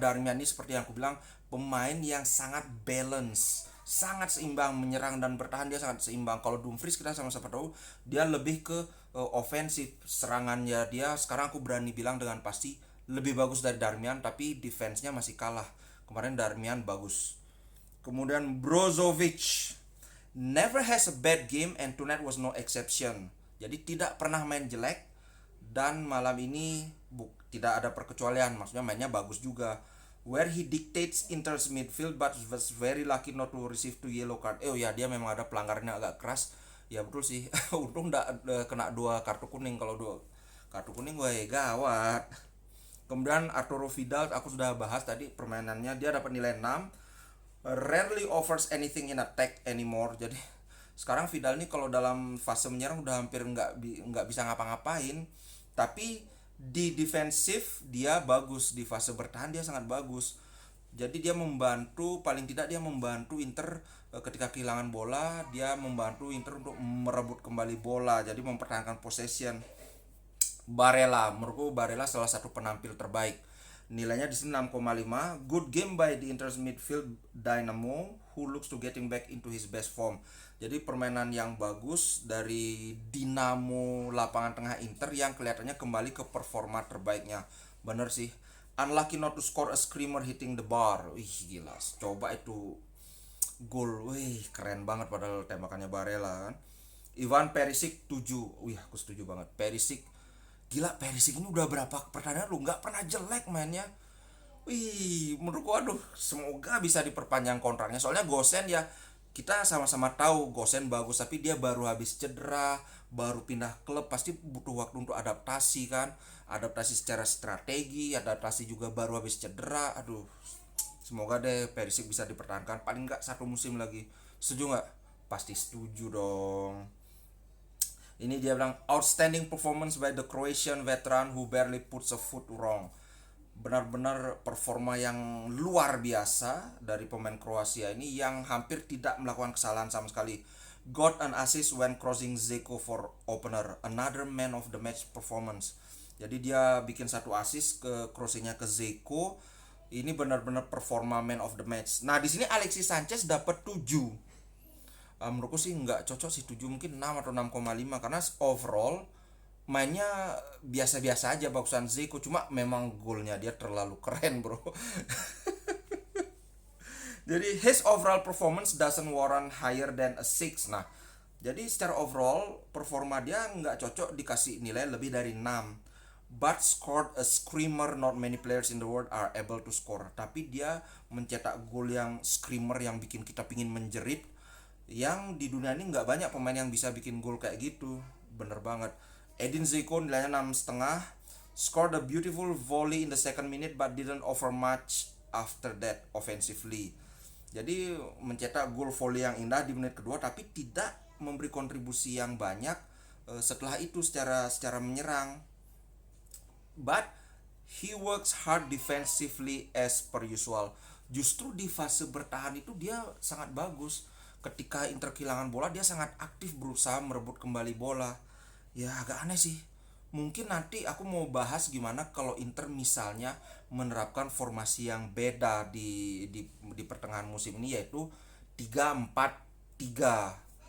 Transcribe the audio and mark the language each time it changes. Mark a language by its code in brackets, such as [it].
[id] Darmian ini seperti yang aku bilang pemain yang sangat balance, sangat seimbang, menyerang dan bertahan dia sangat seimbang. Kalau Dumfries kita sama-sama tahu dia lebih ke ofensif, serangannya dia sekarang aku berani bilang dengan pasti lebih bagus dari Darmian, tapi defense-nya masih kalah. Kemarin Darmian bagus. Kemudian [en] Brozovic never has a bad game and tonight was no exception. [id] Jadi tidak pernah main jelek dan malam ini tidak ada perkecualian, maksudnya mainnya bagus juga. [en] Where he dictates Inter's midfield but was very lucky not to receive 2 yellow card. [id] Oh ya, dia memang ada pelanggarannya agak keras. Ya betul sih. Untung enggak kena 2 kartu kuning. Kalau 2 kartu kuning gue gawat. Kemudian Arturo Vidal aku sudah bahas tadi permainannya, dia dapat nilai 6. [en] Rarely offers anything in attack anymore. [id] Jadi sekarang Vidal ini kalau dalam fase menyerang udah hampir nggak bisa ngapa-ngapain. Tapi di defensif dia bagus, di fase bertahan dia sangat bagus. Jadi dia membantu, paling tidak dia membantu Inter ketika kehilangan bola, dia membantu Inter untuk merebut kembali bola, jadi mempertahankan possession. Barella, menurutku Barella salah satu penampil terbaik. Nilainya di sini 6,5. [en] Good game by the Inter's midfield dynamo who looks to getting back into his best form. [id] Jadi permainan yang bagus dari dinamo lapangan tengah Inter yang kelihatannya kembali ke performa terbaiknya. Bener sih. [en] Unlucky not to score a screamer hitting the bar. [id] Wih gila. Coba itu gol. Wih keren banget padahal tembakannya Barella kan. Ivan Perisic 7. Wih aku setuju banget. Perisic gila, Perisic ini udah berapa pertandingan lu nggak pernah jelek mainnya. Wih, menurutku aduh, semoga bisa diperpanjang kontraknya. Soalnya Gosen ya kita sama-sama tahu Gosen bagus, tapi dia baru habis cedera, baru pindah klub, pasti butuh waktu untuk adaptasi kan. Adaptasi secara strategi, adaptasi juga baru habis cedera. Aduh, semoga deh Perisic bisa dipertahankan paling nggak 1 musim lagi. Setuju nggak? Pasti setuju dong. Ini dia bilang [en] outstanding performance by the Croatian veteran who barely puts a foot wrong. [id] Benar-benar performa yang luar biasa dari pemain Kroasia ini yang hampir tidak melakukan kesalahan sama sekali. [en] Got an assist when crossing Zeko for opener. Another man of the match performance. [id] Jadi dia bikin 1 assist ke crossingnya ke Zeko. Ini benar-benar performa man of the match. Nah di sini Alexis Sanchez dapat 7. Menurutku sih nggak cocok sih 7, mungkin 6 atau 6,5 karena overall mainnya biasa-biasa aja bagusan Zeko, cuma memang golnya dia terlalu keren bro. Jadi [en] his overall performance doesn't warrant higher than a 6. [id] Nah jadi secara overall performa dia nggak cocok dikasih nilai lebih dari 6. [en] But scored a screamer not many players in the world are able to score. [id] Tapi dia mencetak gol yang screamer yang bikin kita pingin menjerit, yang di dunia ini nggak banyak pemain yang bisa bikin gol kayak gitu. Bener banget. Edin Zeko nilainya 6,5. [en] scored a beautiful volley in the second minute but didn't offer much after that offensively. [id] Jadi mencetak gol volley yang indah di menit kedua tapi tidak memberi kontribusi yang banyak setelah itu secara menyerang. [en] But he works hard defensively as per usual. [id] Justru di fase bertahan itu dia sangat bagus. Ketika Inter kehilangan bola dia sangat aktif berusaha merebut kembali bola. Ya agak aneh sih. Mungkin nanti aku mau bahas gimana kalau Inter misalnya menerapkan formasi yang beda di pertengahan musim ini, yaitu 3-4-3.